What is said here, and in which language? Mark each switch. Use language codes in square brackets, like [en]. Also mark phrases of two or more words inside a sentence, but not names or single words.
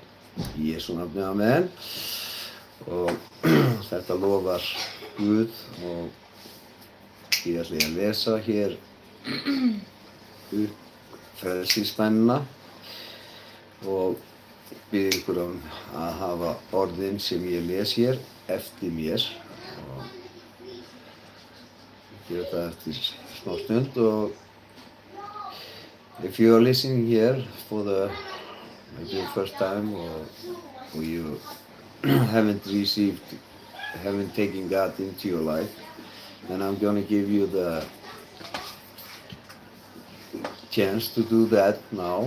[is] Í Jesú nafni, amen. Og þetta lofar Guð og ég ætla að lesa hér upp frelsisbænina og bið ykkur að hafa orðin sem ég les hér eftir mér og gera það eftir smá stund og [en] if you are listening here for the maybe first time or you haven't taken God into your life, then I'm gonna give you the chance to do that now.